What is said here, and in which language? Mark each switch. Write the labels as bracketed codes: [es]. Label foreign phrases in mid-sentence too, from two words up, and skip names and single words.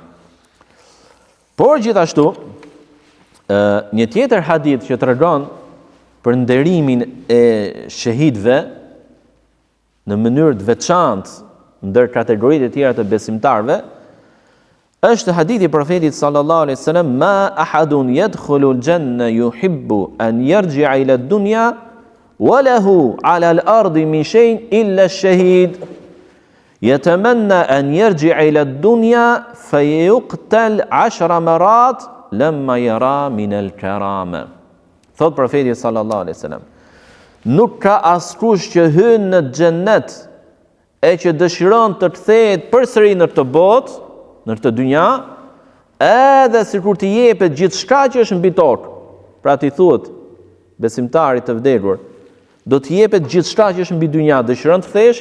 [sq] Por gjithashtu, një tjetër hadith që tregon për nderimin e shahidëve në mënyrë të veçantë ndër kategoritë e tjera të besimtarëve, është hadithi i profetit [ar] صلى الله عليه وسلم ما أحد يدخل الجنة يحب أن يرجع إلى الدنيا وله على الأرض من شيء إلا الشهيد يتمنى أن يرجع إلى الدنيا فيقتل 10 مرات لما يرى من الكرامة. [sq] Thot profeti [ar] صلى الله عليه وسلم: [sq] nuk ka askush që hyn në xhennet e që dëshiron të kthehet përsëri në këtë botë, në këtë dynja, edhe sikur të jepet gjithçka që është mbi tokë. Pra ti thuhet besimtarit të vdekur, do të jepet gjithçka që është mbi dynja, dëshiron të kthehesh?